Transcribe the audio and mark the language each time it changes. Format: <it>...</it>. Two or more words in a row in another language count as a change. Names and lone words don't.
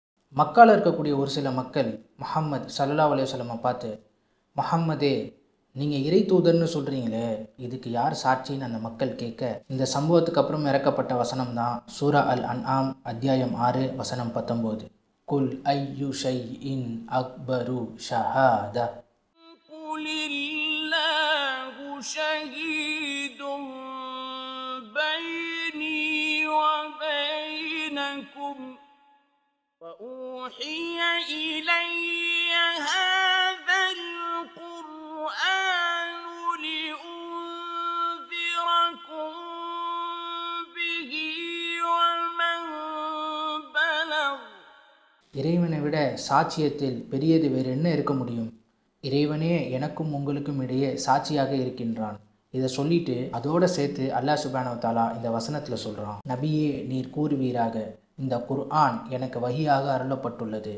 <ta>மக்கால இருக்கக்கூடிய ஒரு சில மக்கள் முஹம்மது</ta> <ar>صلى الله عليه وسلم</ar> <ta>பார்த்து, முஹம்மதே நீங்கள் இறை தூதர்னு சொல்கிறீங்களே, இதுக்கு யார் சாட்சின்னு அந்த மக்கள் கேட்க, இந்த சம்பவத்துக்கு அப்புறம் இறக்கப்பட்ட வசனம் தான் சூரா அல் அன்ஆம் அத்தியாயம் 6 வசனம் 19.</ta> <ar>قل أي شيء أكبر شهادة قل الله شهيد بيني وبينكم وأوحي إلي هذا القرآن لأنذركم به ومن بلغ.</ar> <ta>இறைவனை விட சாட்சியத்தில் பெரியது வேறு என்ன இருக்க முடியும்? இறைவனே எனக்கும் உங்களுக்கும் இடையே சாட்சியாக இருக்கின்றான். இதை சொல்லிட்டு அதோடு சேர்த்து அல்லாஹ்</ta> <ar>سبحانه وتعالى</ar> <ta>இந்த வசனத்தில் சொல்கிறான், நபியே நீர் கூறுவீராக, இந்த குர்ஆன் எனக்கு வஹியாக அருளப்பட்டுள்ளது.</ta>